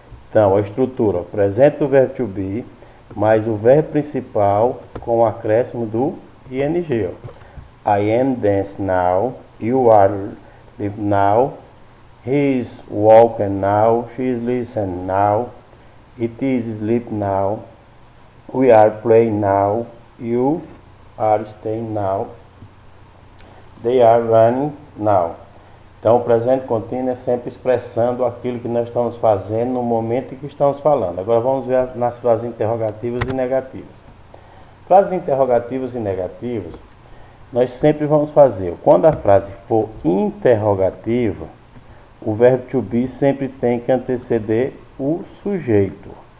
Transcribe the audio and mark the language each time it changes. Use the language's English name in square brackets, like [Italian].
[Portuguese] Então, a estrutura, ó, presente do verbo to be, mais o verbo principal com o acréscimo do ing. Ó. [English] I am dance now, you are live now, he is walking now, she is listen now, it is sleep now, we are playing now, you are staying now, they are running now. [Portuguese] Então, o presente contínuo é sempre expressando aquilo que nós estamos fazendo no momento em que estamos falando. Agora vamos ver nas frases interrogativas e negativas. Frases interrogativas e negativas, nós sempre vamos fazer. Quando a frase for interrogativa, o verbo to be sempre tem que anteceder o sujeito.